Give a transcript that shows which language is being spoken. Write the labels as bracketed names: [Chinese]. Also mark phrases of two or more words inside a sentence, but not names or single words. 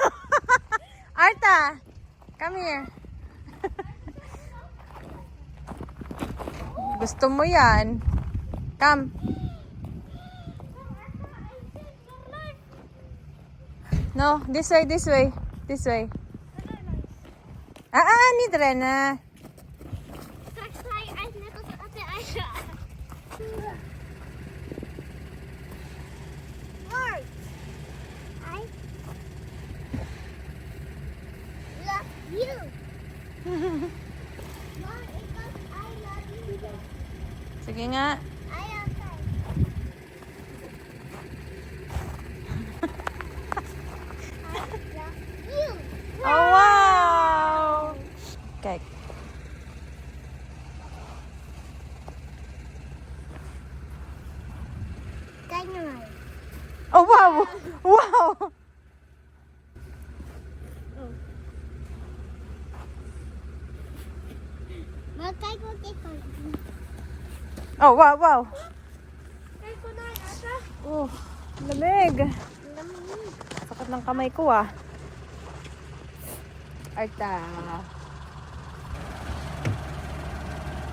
[Filipino] Arta! [English] Come here. [Filipino] Gusto mo yan? [English] Come. No, this way, this way. This way. [Dutch] Niet rennen. Straks ga je uit net als Ate Aisha. Art. [English] I love you. Mom, because I love you. [Filipino] Sige nga. [English] I love you. I love you. [Dutch] Oh, wow! Kijk. Kijk naar mij. [English] Oh, wow! Wow! [Dutch] Maar kijk wat ik kan doen. [English] Oh, wow, wow! [Dutch] Kijk wat naar Ate. [Filipino] Oh, lamig. Lamig. Sakit ng kamay ko ah. Arta.